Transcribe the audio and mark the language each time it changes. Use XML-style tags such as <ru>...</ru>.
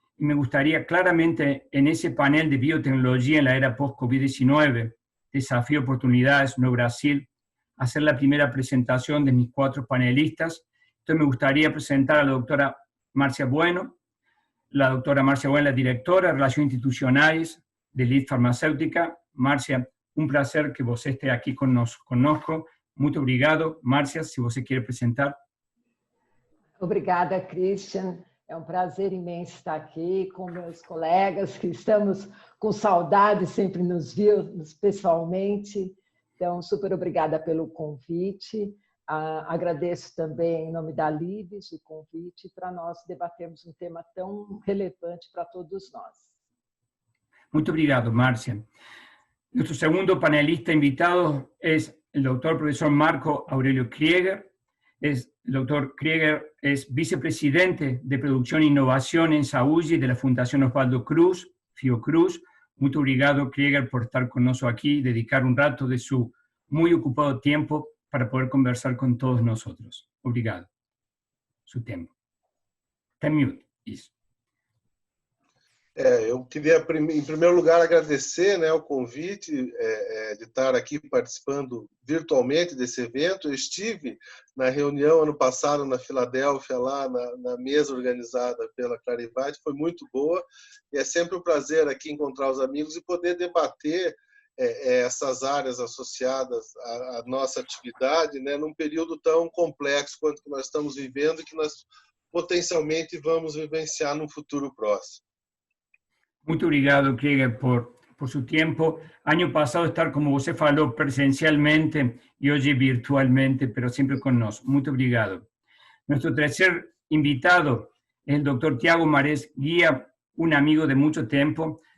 <es>Y me gustaría claramente en ese panel de biotecnología en la era post-COVID-19, desafío, oportunidades, Nuevo Brasil, hacer la primera presentación de mis 4 panelistas. Entonces me gustaría presentar a la doctora Marcia Bueno. La doctora Marcia Bueno, la directora de Relaciones Institucionales de Lead Farmacêutica. Marcia, un placer que</es> <pt>você</pt> <es>esté aquí</es> <pt>conosco. Muito obrigado. Márcia, se você quer apresentar. Obrigada, Christian. É um prazer imenso estar aqui com meus colegas, que estamos com saudade, sempre nos vimos pessoalmente. Então, super obrigada pelo convite. Agradeço também, em nome da Libes, o convite para nós debatermos um tema tão relevante para todos nós. Muito obrigado, Márcia.</pt> <es>Nuestro segundo panelista invitado es el doctor profesor Marco Aurelio Krieger. El doctor Krieger es vicepresidente de Producción e Innovación en Saúde de la Fundación Osvaldo Cruz, Fiocruz.</es> <pt>Muito obrigado,</pt> <es>Krieger, por estar con nosotros aquí y dedicar un rato de su muy ocupado tiempo para poder conversar con todos nosotros.</es> <pt>Obrigado.</pt> <es>Su tiempo.</es> <pt>Está mute, isso. Eu queria, em primeiro lugar, agradecer, né, o convite de estar aqui participando virtualmente desse evento. Eu estive na reunião ano passado na Filadélfia, lá na mesa organizada pela Clarivate, foi muito boa, e é sempre um prazer aqui encontrar os amigos e poder debater essas áreas associadas à nossa atividade, né, num período tão complexo quanto que nós estamos vivendo e que nós potencialmente vamos vivenciar num futuro próximo. Muito obrigado, Krieger,</pt> <es>por su tiempo. Año pasado estar,</es> <pt>como você falou,</pt> <es>presencialmente y hoy virtualmente, pero siempre con nosotros.</es> <pt>Muito obrigado.</pt> <es>Nuestro tercer invitado es el doctor Tiago Marés Guía, un amigo de mucho tiempo.</es>